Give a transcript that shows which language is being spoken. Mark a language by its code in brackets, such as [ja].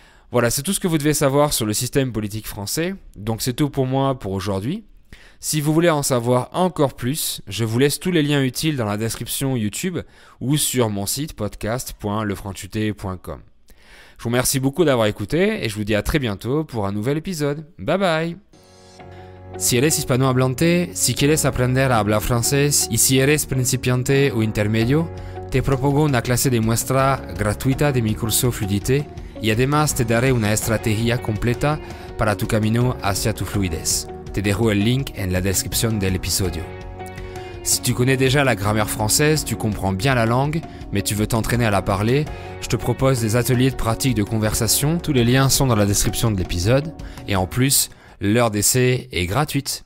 [fr] Voilà, c'est tout ce que vous devez savoir sur le système politique français, donc c'est tout pour moi pour aujourd'hui. Si vous voulez en savoir encore plus, je vous laisse tous les liens utiles dans la description YouTube ou sur mon site podcast.lefranchuté.com. Je vous remercie beaucoup d'avoir écouté et je vous dis à très bientôt pour un nouvel épisode. [en] Bye bye! [es] Si eres hispanohablante, si quieres aprender a hablar francés y si eres principiante o intermedio, te propongo una clase de muestra gratuita de mi curso Fluidité y además te daré una estrategia completa para tu camino hacia tu fluidez. Te dejo el link en la descripción del episodio. [fr] Si tu connais déjà la grammaire française, tu comprends bien la langue, mais tu veux t'entraîner à la parler, je te propose des ateliers de pratique de conversation. Tous les liens sont dans la description de l'épisode. Et en plus, l'heure d'essai est gratuite.